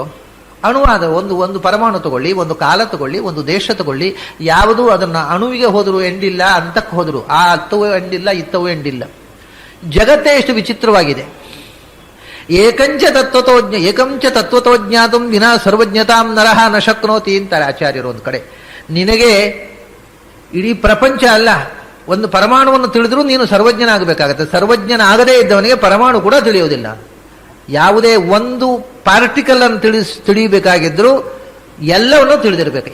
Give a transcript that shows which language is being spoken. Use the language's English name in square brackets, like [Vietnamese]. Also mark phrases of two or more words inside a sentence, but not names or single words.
[Kannada] ಅಣುವಾದ ಒಂದು ಪರಮಾಣು ತಗೊಳ್ಳಿ, ಒಂದು ಕಾಲ ತಗೊಳ್ಳಿ, ಒಂದು ದೇಶ ತಗೊಳ್ಳಿ, ಯಾವುದೂ ಅದನ್ನ ಅಣುವಿಗೆ ಹೋದರೂ ಎಂಡಿಲ್ಲ, ಅಂತಕ್ಕೆ ಹೋದರು ಆ ಅತ್ತವೂ ಎಂಡಿಲ್ಲ, ಇತ್ತವೂ ಎಂಡಿಲ್ಲ. ಜಗತ್ತೇ ಎಷ್ಟು ವಿಚಿತ್ರವಾಗಿದೆ. [Sanskrit] ಏಕಂಚ ತತ್ವತೋ ಜ್ಞಾತಂ ವಿನಾ ಸರ್ವಜ್ಞತಾಂ ನರಹ ನ ಶಕ್ನೋತಿ [Kannada] ಅಂತಾರೆ ಆಚಾರ್ಯರು ಒಂದು ಕಡೆ. ನಿನಗೆ ಇಡೀ ಪ್ರಪಂಚ ಅಲ್ಲ, ಒಂದು ಪರಮಾಣುವನ್ನು ತಿಳಿದ್ರೂ ನೀನು ಸರ್ವಜ್ಞನಾಗಬೇಕಾಗತ್ತೆ. ಸರ್ವಜ್ಞನಾಗದೇ ಇದ್ದವನಿಗೆ ಪರಮಾಣು ಕೂಡ ತಿಳಿಯುವುದಿಲ್ಲ. ಯಾವುದೇ ಒಂದು ಪಾರ್ಟಿಕಲ್ ಅನ್ನು ತಿಳಿಯಬೇಕಾಗಿದ್ರೂ ಎಲ್ಲವನ್ನೂ ತಿಳಿದಿರಬೇಕು.